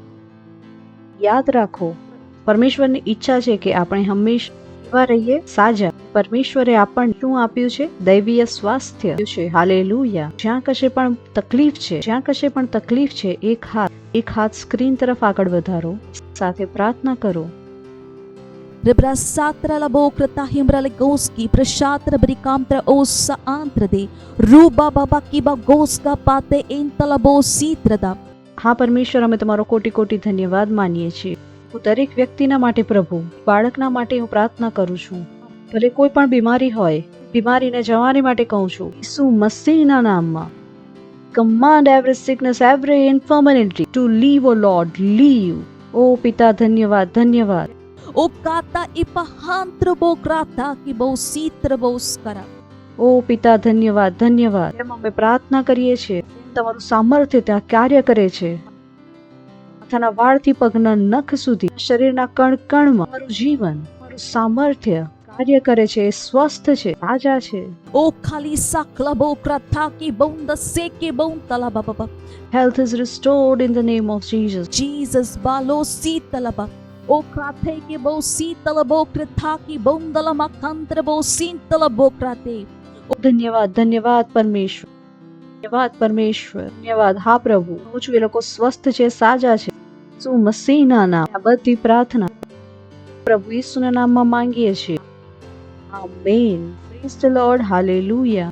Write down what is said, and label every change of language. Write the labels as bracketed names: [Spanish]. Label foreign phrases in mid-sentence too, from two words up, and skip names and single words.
[Gujarati] યાદ રાખો, પરમેશ્વરની ઈચ્છા છે કે આપણે હંમેશા એવા રહીએ સાજા. પરમેશ્વરે આપણને શું આપ્યું છે? દૈવીય સ્વાસ્થ્ય છે. હાલેલુયા. જ્યાં કશે પણ તકલીફ છે, એક હાથ સ્ક્રીન તરફ આગળ વધારો, સાથે પ્રાર્થના કરો. Rebra satra labo krutahim ralegoski prashatra brikamtra ossa antrade ruba baba kiba goska pate entalabo sitrada. હા પરમેશ્વર, અમે તમારો કોટી કોટી ધન્યવાદ માનીએ છીએ. હું દરેક વ્યક્તિના માટે પ્રભુ, બાળકના માટે હું પ્રાર્થના કરું છું. ભલે કોઈ પણ બીમારી હોય, બીમારીને જવાની માટે કહું છું ઈસુ મસીહના નામમાં. [English] Command every sickness, every infirmity to leave, O Lord, leave. [Gujarati] ઓ પિતા, ધન્યવાદ, ધન્યવાદ. O kata ipahantrobokrata kibositra. ઓ પિતા, ધન્યવાદ, ધન્યવાદ. એમ અમે પ્રાર્થના કરીએ છીએ તમારું સામર્થ્ય ત્યાં કાર્ય કરે છે. માથાના વાળથી પગના નખ સુધી, શરીરના કણ કણમાં તમારું જીવન, તમારું સામર્થ્ય કાર્ય કરે છે, સ્વસ્થ છે, તાજા છે. O kali saklabokrata kibonda seke bontalababa. [English] Health is restored in the name of Jesus. Jesus balo sitalaba. O krate kibositalabokrata kibondalamakantrabo sintalabokrate. [Gujarati] ધન્યવાદ, ધન્યવાદ પરમેશ્વર, ધન્યવાદ પરમેશ્વર, ધન્યવાદ. હા પ્રભુ, હું છું એ લોકો સ્વસ્થ છે, સાજા છે. શું મસીહના નામ આ બધી પ્રાર્થના પ્રભુ ઈસુના નામમાં માંગીએ છીએ. આમેન. [English] praise the Lord. [Gujarati] હાલેલુયા.